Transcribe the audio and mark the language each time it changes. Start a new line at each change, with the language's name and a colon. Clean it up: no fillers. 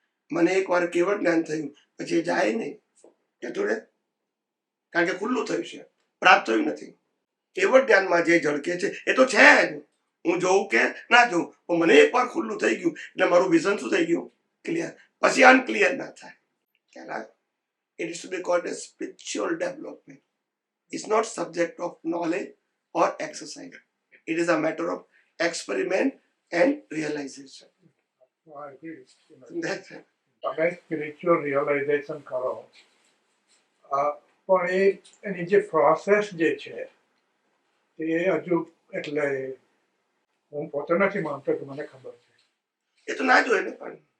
Gujarati: મને એકવાર કેવળ જ્ઞાન થયું પછી જાય નહીં, જતું રહે, કારણ કે ખુલ્લું થયું છે, પ્રાપ્ત થયું નથી. કેવળ જ્ઞાનમાં જે ઝળકે છે એ તો છે જ, હું જોઉં કે ના જોઉં, પણ મને એકવાર ખુલ્લું થઈ ગયું એટલે મારું વિઝન શું થઈ ગયું? ક્લિયર. પછી અનક્લિયર ના થાય. ખ્યાલ?
English: It is to be called as spiritual development. It's not subject of knowledge or exercise. It is a matter of experiment and realization. I agree. That's it.
Gujarati: તમે સ્પિરિચ્યુઅલ રિયલાઇઝેશન કરો, પણ એની જે પ્રોસેસ જે છે એ હજુ એટલે હું પોતે નથી માનતો કે મને ખબર છે. એ તો ના જોઈએ ને, પણ